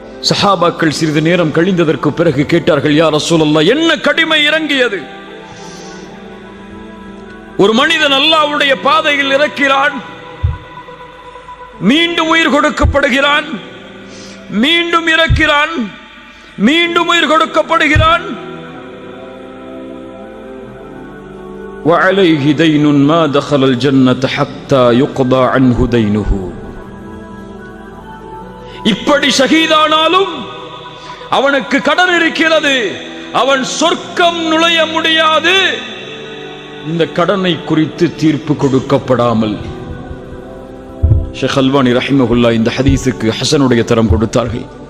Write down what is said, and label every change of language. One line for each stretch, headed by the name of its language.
Tamil: சஹாபாக்கள் சிறிது நேரம் கழிந்ததற்கு பிறகு கேட்டார்கள், யா ரசூலல்லாஹ், என்ன கடிமை இறங்கியது? ஒரு மனிதன் அல்லாஹ்வுடைய பாதையில் இறக்கிறான், மீண்டும் உயிர் கொடுக்கப்படுகிறான், மீண்டும் இறக்கிறான், மீண்டும் உயிர் கொடுக்கப்படுகிறான்.
Arabic: وعليه دين ما دخل الجنة حتى يقضى عنه دينه.
Tamil: இப்படி ஷஹீதானாலும் அவனுக்கு கடன் இருக்கிறது, அவன் சொர்க்கம் நுழைய முடியாது இந்த கடனை குறித்து தீர்ப்பு கொடுக்கப்படாமல். ஷேக் அல்பானி ரஹிமஹுல்லாஹ் இந்த ஹதீஸுக்கு ஹசனுடைய தரம் கொடுத்தார்கள்.